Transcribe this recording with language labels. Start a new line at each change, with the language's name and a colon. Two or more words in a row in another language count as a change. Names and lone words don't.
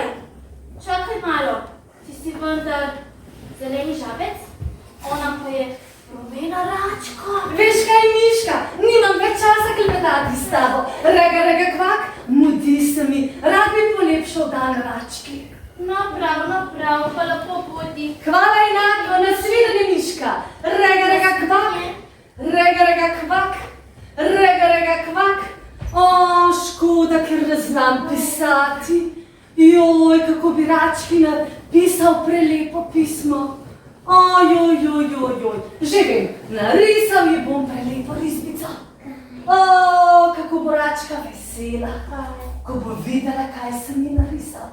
Slovenian: Čakaj malo, ti si vendar zeleni žabec, ona pa je rumena račka. Veš kaj, Miška, nimam več časa klepetati s tabo. Rega, kvak, mudi se mi, rad bi polepšal dan rački. No prav, pa lepo bodi. Hvala enako, nasvidenje, Miška. Rega, kvak. Rega, kvak. Rega, kvak. Škoda, ker ne znam pisati. Joj, kako bi rački napisal prelepo pismo. Ojoj. Že vem, narisal ji bom prelepo risbico. Kako bo račka vesela, ko bo videla, kaj sem ji narisal.